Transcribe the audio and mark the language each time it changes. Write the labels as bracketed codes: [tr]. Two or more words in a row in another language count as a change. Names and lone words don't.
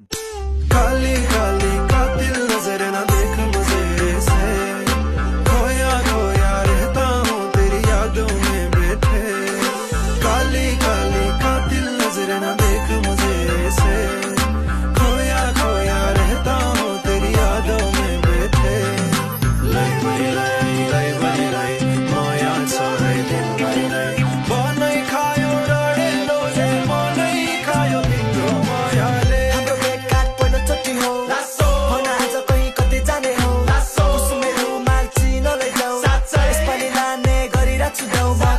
[hi] काली काली कातिल नजर न देख मुझे से, खोया खोया रहता हूँ तेरी यादों में बैठे। काली काली कातिल नजर न देख मुझे से, खोया खोया रहता हूँ तेरी यादों में बैठे। [ne] लै बड़ी लै बड़ी लै माया छ है दिन भरि नै, बनै खायो रडे रोजे मनै खायो तिम्रो मायाले। हाम्रो भेटघाट पहिलोचोटि हो, भन आज कहीँ कतै जाने हो, कुसुमे रुमाल चिनो लैजाऊ, यसपालि लाने गरिरहेछु देऊ